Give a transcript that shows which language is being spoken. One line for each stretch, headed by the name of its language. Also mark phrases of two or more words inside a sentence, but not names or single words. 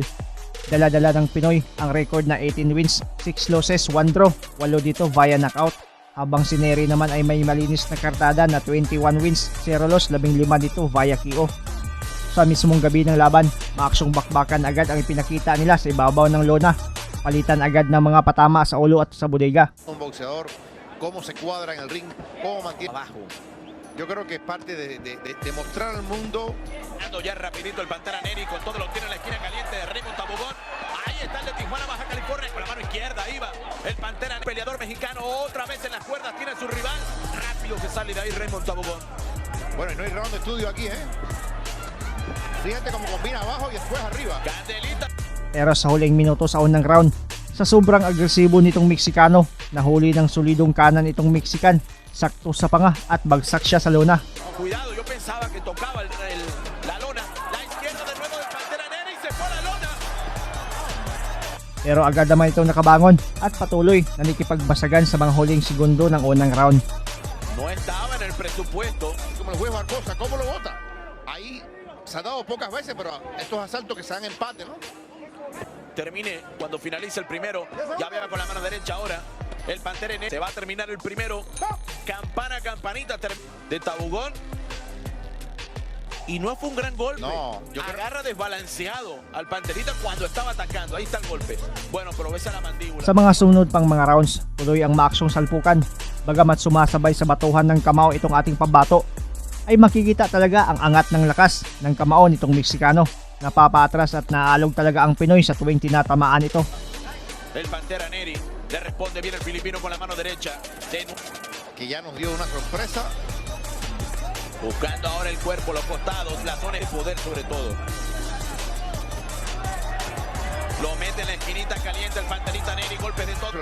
Filipino: Dala-dala ng Pinoy ang record na
English: 18 wins, 6 losses, 1 draw,
Filipino: 8 dito
English: via knockout.
Filipino: Habang si Neri naman ay may malinis na kartada na
English: 21 wins, 0 loss,
Filipino: 15 dito
English: via KO.
Filipino: Sa mismong gabi ng laban, maaksyong bakbakan agad ang ipinakita nila sa ibabaw ng lona. Palitan agad ng mga patama sa ulo at sa bodega.
Spanish: Un boxeador, cómo se cuadra en el ring, cómo mantiene abajo. Yo creo que es parte de mostrar al mundo. Ya rapidito el Pantera Neri con todo lo que tiene en la esquina caliente de Raymond Tabogon. Ahí está el de Tijuana, Baja California, con la mano izquierda, ahí va el Pantera, peleador mexicano, otra vez en las cuerdas, tiene a su rival. Rápido se sale de ahí Raymond Tabogon. Bueno, y no hay round de estudio aquí, Fíjate cómo combina abajo y después arriba. Candelita.
Filipino: Pero sa huling minuto sa unang round, sa sobrang agresibo nitong Meksikano, nahuli ng solidong kanan itong Mexican, sakto sa panga at bagsak siya sa lona.
Spanish: Cuidado, yo pensaba que tocaba la lona. La izquierda de nuevo del Pantera Neri y se fue a la lona.
Filipino: Pero agad naman itong nakabangon at patuloy na nakikipagbasagan sa mga huling segundo ng unang round.
Spanish: No estaba en el presupuesto. Como el juez Barbosa, ¿cómo lo bota? Ahí se ha dado pocas veces, pero estos asaltos que se dan empate, ¿no? Termine cuando finalice el primero. Ya vea con la mano derecha ahora. El Pantera Neri se va a terminar el primero. Campana, campanita de Tabogon. Y no fue un gran golpe. No, agarra desbalanceado al Panterita cuando estaba atacando. Ahí está el golpe. Bueno, pero ves a la mandíbula.
Filipino: Sa mga sunod pang mga rounds, tuloy ang maaksyong salpukan. Bagamat sumasabay sa batuhan ng kamao itong ating pambato, ay makikita talaga ang angat ng lakas ng kamao nitong Meksikano. Napapatras at naalog talaga ang Pinoy sa tuwing tinatamaan ito.
Spanish: El Pantera Neri le responde bien el filipino con la mano derecha. Que ya nos dio una sorpresa. Buscando ahora el cuerpo, los costados, la zona de poder sobre todo. Lo mete en la esquinita caliente el Panterita Neri, golpe de todo.